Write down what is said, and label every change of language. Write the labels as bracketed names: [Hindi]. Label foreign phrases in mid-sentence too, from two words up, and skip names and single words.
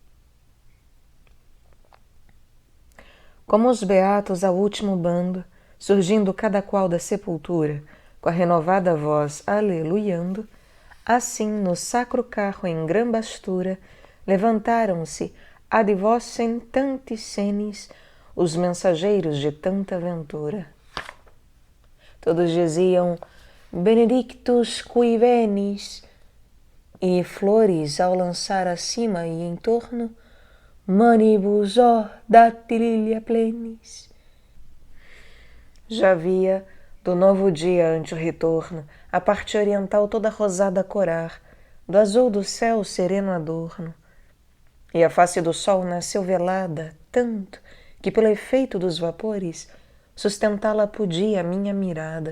[Portuguese] Como os beatos ao último bando, surgindo cada qual da sepultura, com a renovada voz aleluiando, assim no sacro carro em grã bastura, levantaram-se [Latin] ad vossem tanti senis, [Portuguese] os mensageiros de tanta ventura. Todos diziam, [Latin] benedictus qui venis, [Portuguese] e flores ao lançar acima e em torno, [Latin] manibus ó datilia plenis. [Portuguese] Já via, do novo dia ante o retorno, a parte oriental toda rosada a corar, do azul do céu sereno adorno, e a face do sol nasceu velada tanto que pelo efeito dos vapores sustentá-la podia a minha mirada.